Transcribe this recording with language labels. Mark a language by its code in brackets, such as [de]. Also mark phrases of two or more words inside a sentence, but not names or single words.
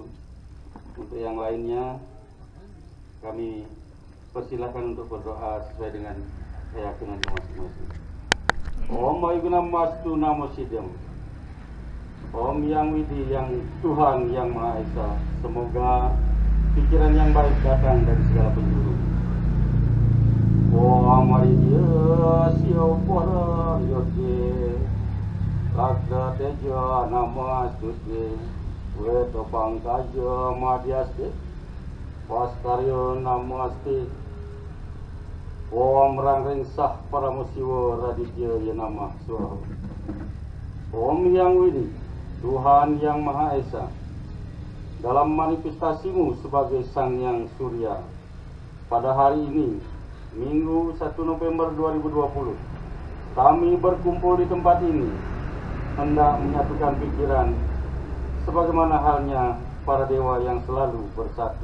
[id] Untuk yang lainnya kami persilahkan untuk berdoa sesuai dengan keyakinan masing-masing. [sa] Om Ayunam Mastu Namo Siddham. [id] Om Yang Widi, yang Tuhan yang Maha Esa. Semoga pikiran yang baik datang dari segala penjuru. [sa] Om Mariya Siopora Yodhe Lakda Teja Namastude Weto Pangkaja Madhyaste Paskaryo Namaste Om Rangring Sah Paramusiwa Raditya Yanamah Swaha. [id] Om Yang Widi, Tuhan yang Maha Esa, dalam manifestasimu sebagai Sang Yang Surya, pada hari ini, Minggu 1 November 2020, kami berkumpul di tempat ini hendak menyatukan pikiran sebagaimana halnya para dewa yang selalu bersatu.